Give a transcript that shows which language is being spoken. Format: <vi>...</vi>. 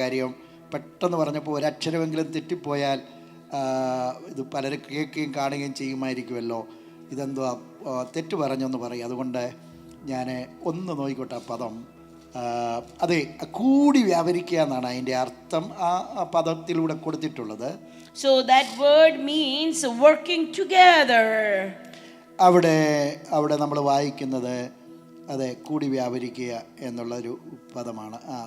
<ml>കാര്യം പെട്ടെന്ന് പറഞ്ഞപ്പോൾ ഒരക്ഷരമെങ്കിലും തെറ്റിപ്പോയാൽ ഇത് പലരും കേൾക്കുകയും കാണുകയും ചെയ്യുമായിരിക്കുമല്ലോ. ഇതെന്തോ തെറ്റ് പറഞ്ഞെന്ന് പറയും. അതുകൊണ്ട് ഞാൻ ഒന്ന് നോക്കിക്കോട്ടെ ആ പദം. അതെ, കൂടി വ്യാപരിക്കുക എന്നാണ് അതിൻ്റെ അർത്ഥം ആ പദത്തിലൂടെ കൊടുത്തിട്ടുള്ളത്.</ml> <en>So that word means working together.</en> <ml>അവിടെ നമ്മൾ വായിക്കുന്നത് അതെ കൂടി വ്യാപരിക്കുക എന്നുള്ളൊരു പദമാണ്.</ml>